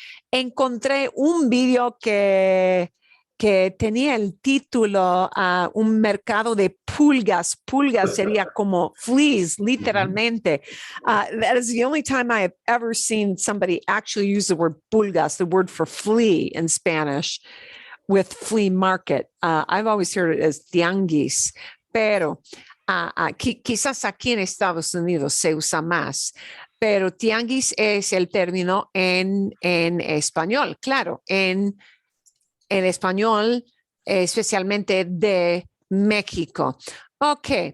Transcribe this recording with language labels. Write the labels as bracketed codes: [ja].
[es] Encontré un video que tenía el título un mercado de pulgas. Pulgas sería como fleas, literalmente. [en] That is the only time I have ever seen somebody actually use the word pulgas, the word for flea in Spanish, with flea market. I've always heard it as tianguis, [es] pero quizás aquí en Estados Unidos se usa más. Pero tianguis es el término en español, claro, en español, especialmente de México. Ok.